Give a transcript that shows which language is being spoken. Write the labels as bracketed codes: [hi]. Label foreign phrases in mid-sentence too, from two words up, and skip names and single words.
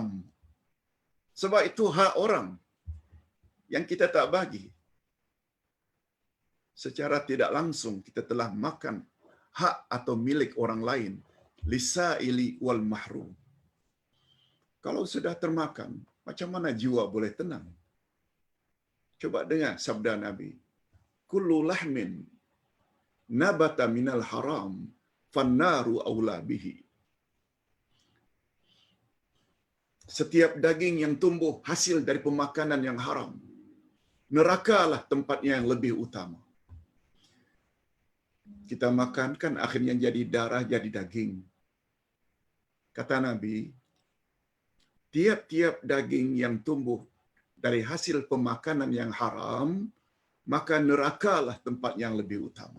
[ms] Sebab itu hak orang yang kita tak bagi. Secara tidak langsung kita telah makan hak atau milik orang lain. [ar] للسائل والمحروم. [ms] Kalau sudah termakan, macam mana jiwa boleh tenang? Coba dengar sabda Nabi. [ar] كل لحم نبت من الحرام فالنار أولى به. [ms] Setiap daging yang tumbuh hasil dari pemakanan yang haram, nerakalah tempatnya yang lebih utama. Kita makan kan akhirnya jadi darah, jadi daging. Kata Nabi, tiap-tiap daging yang tumbuh dari hasil pemakanan yang haram, maka nerakalah tempat yang lebih utama.